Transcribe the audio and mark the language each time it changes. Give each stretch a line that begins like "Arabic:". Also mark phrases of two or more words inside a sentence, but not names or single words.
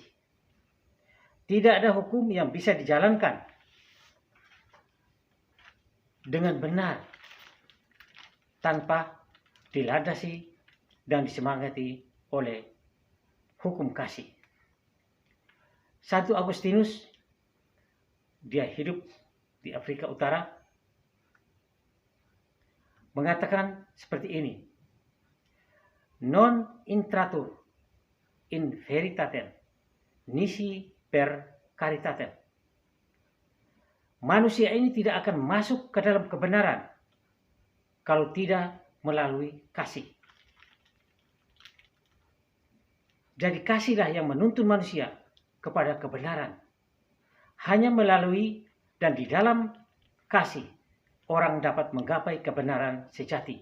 Indonesian: Tidak ada hukum yang bisa dijalankan dengan benar tanpa dilandasi dan disemangati oleh hukum kasih. Santo Agustinus, dia hidup di Afrika Utara, mengatakan seperti ini:
Latin: non intratur in veritatem nisi per caritatem.
Indonesian: Manusia ini tidak akan masuk ke dalam kebenaran kalau tidak melalui kasih. Jadi kasihlah yang menuntun manusia kepada kebenaran. Hanya melalui dan di dalam kasih orang dapat menggapai kebenaran sejati.